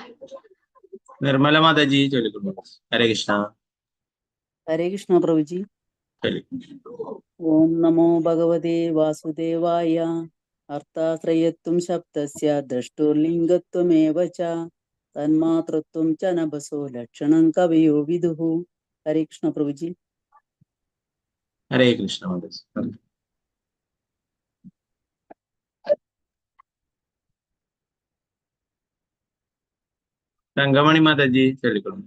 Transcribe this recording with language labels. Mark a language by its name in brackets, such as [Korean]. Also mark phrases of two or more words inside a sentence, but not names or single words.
[Hindi] निर्मला माता जी चलिए हरे कृष्ण हरे कृष्ण प्रभु जी। [Sanskrit] ॐ नमो भगवते वासुदेवाय. अर्थाश्रयत्वं शब्दस्य द्रष्टुर्लिङ्गत्वमेव च तन्मात्रत्वं च नभसो लक्षणं कवयो विदुः. [Malayalam] ഹരേ കൃഷ്ണ പ്രഭുജി. ഹരേ കൃഷ്ണ മാതാജി. തങ്കമണി മാതാജി ചൊല്ലിക്കൊള്ളു.